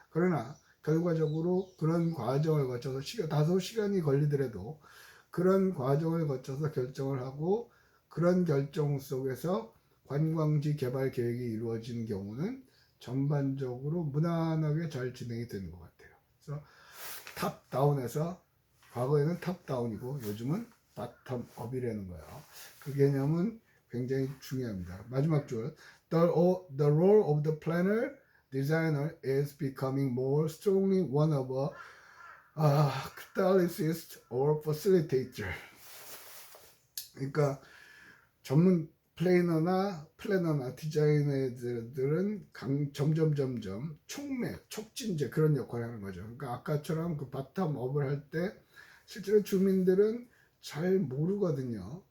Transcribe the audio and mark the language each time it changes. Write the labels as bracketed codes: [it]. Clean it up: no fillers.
[ko] 그러나 결과적으로 그런 과정을 거쳐서 다소 시간이 걸리더라도 그런 과정을 거쳐서 결정을 하고 그런 결정 속에서 관광지 개발 계획이 이루어지는 경우는 전반적으로 무난하게 잘 진행이 되는 것 같아요. 그래서 탑다운에서 과거에는 탑다운이고 요즘은 바텀업이라는 거예요. 그 개념은 굉장히 중요합니다. 마지막 줄 [en] The role of the planner designer is becoming more strongly one of a catalyst or facilitator. [ko] 그러니까 전문 플래너나 디자이너들은 점점 촉진제 그런 역할을 하는 거죠. 그러니까 아까처럼 그 바텀업을 할 때 실제로 주민들은 잘 모르거든요.